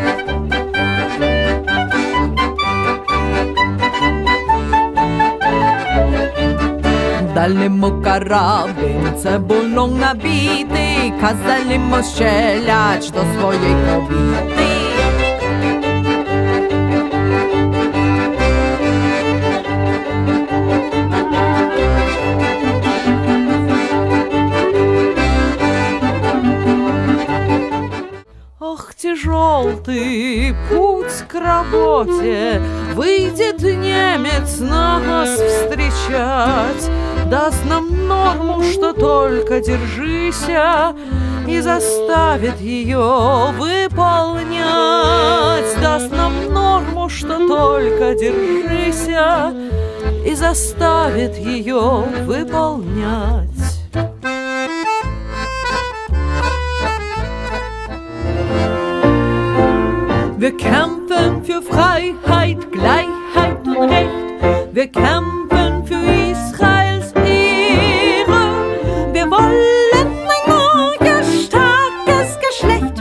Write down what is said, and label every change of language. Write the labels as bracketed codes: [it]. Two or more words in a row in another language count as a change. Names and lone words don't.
[pl] Dali mu karabin cebulą nabity, kazali mu strzelać do swojej kobiety. [ru] Ох, тяжелый путь к работе, выйдет немец нас встречать, даст нам норму, что только держися, и заставит ее выполнять. Даст нам норму, что только держися, и заставит ее выполнять. [de] Wir kämpfen für Freiheit, Gleichheit und Recht. Wir kämpfen für Israels Ehre. Wir wollen ein neues, starkes Geschlecht.